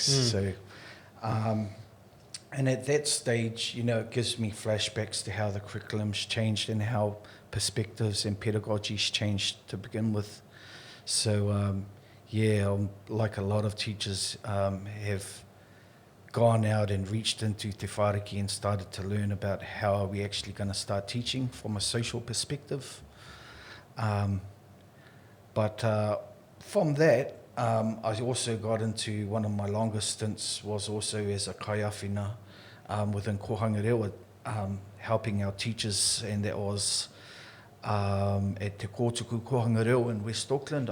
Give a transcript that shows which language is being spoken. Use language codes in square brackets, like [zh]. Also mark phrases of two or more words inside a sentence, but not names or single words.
[en] So, and at that stage, it gives me flashbacks to how the curriculum's changed and how perspectives and pedagogies changed to begin with. So, like a lot of teachers have gone out and reached into te whāriki and started to learn about how are we actually going to start teaching from a social perspective. But from that, I also got into one of my longest stints was also as a kaiawhina within [mi] Kohanga Rewa, [en] helping our teachers, and that was at Te Kōtuku Kohanga Rewa in West Auckland.